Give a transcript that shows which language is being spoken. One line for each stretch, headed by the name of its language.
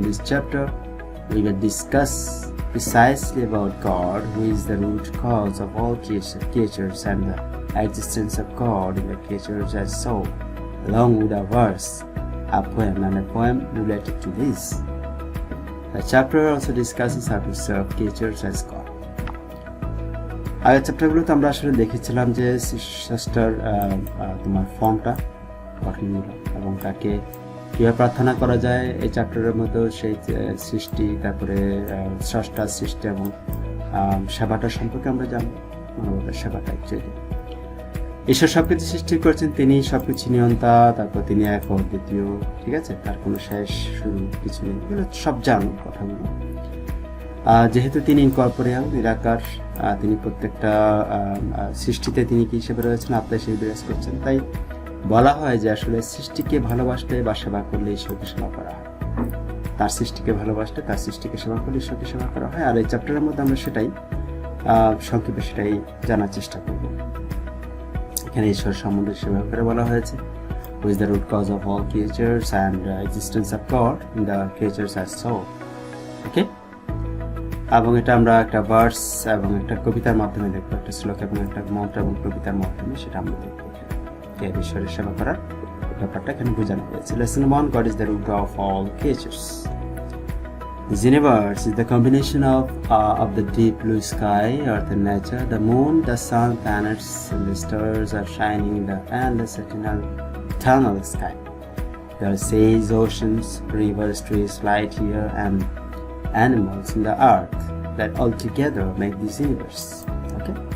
English: In this chapter, we will discuss precisely about God, who is the root cause of all creatures and the existence of God in the creatures as soul, along with a verse, a poem and a poem related to this. The chapter also discusses how to serve creatures as God.
Bangla: আগের চ্যাপ্টারগুলোতে আমরা আসলে দেখেছিলাম যে স্রষ্টার তোমার ফর্মটা গঠনমূলক এবং তাকে কীভাবে প্রার্থনা করা যায় এই চ্যাপ্টারের মধ্যে সেই সৃষ্টি, তারপরে স্রষ্টার সৃষ্টি এবং সেবাটা সম্পর্কে আমরা জানবো। মানবতার সেবাটা অ্যাকচুয়ালি ঈশ্বর সবকিছু সৃষ্টি করেছেন, তিনি সবকিছু নিয়ন্তা, তারপর তিনি এক অদ্বিতীয়, ঠিক আছে, তার কোনো শেষ শুরু কিছু নেই, এগুলো সব জানো কথাগুলো। যেহেতু তিনি ইনকর্পোরিয়াল, নিরাকার, তিনি প্রত্যেকটা সৃষ্টিতে তিনি কি হিসেবে রয়েছেন, আত্মা হিসেবে বিরাজ করছেন, তাই বলা হয় যে আসলে সৃষ্টিকে ভালোবাসলে বা সেবা করলে ঈশ্বরকে সেবা করা হয়। তার সৃষ্টিকে ভালোবাসলে তার সৃষ্টিকে সেবা করলে ঈশ্বরকে সেবা করা হয়। আর এই চ্যাপ্টারের মধ্যে আমরা সেটাই সংক্ষেপে সেটাই জানার চেষ্টা করব। এখানে ঈশ্বর সম্বন্ধে সেভাবে করে বলা হয়েছে,
English: who is the root cause of all creatures and existence of God in the creatures as soul. Okay?
Bangla: এবং এটা আমরা একটা ভার্স এবং একটা কবিতার মাধ্যমে দেখবো, একটা শ্লোক এবং একটা মন্ত্র এবং কবিতার মাধ্যমে সেটা আমরা দেখবো। ঈশ্বরের সেবা করার ব্যাপারটা এখানে বোঝানো হয়েছে।
English: Lesson 1, God is the root of all creatures. This universe is the combination of the deep blue sky, earth and nature, the moon, the sun, planets, and the stars are shining in the endless eternal sky. There are seas, oceans, rivers, trees, light here, and animals in the earth that all together make this universe. Okay?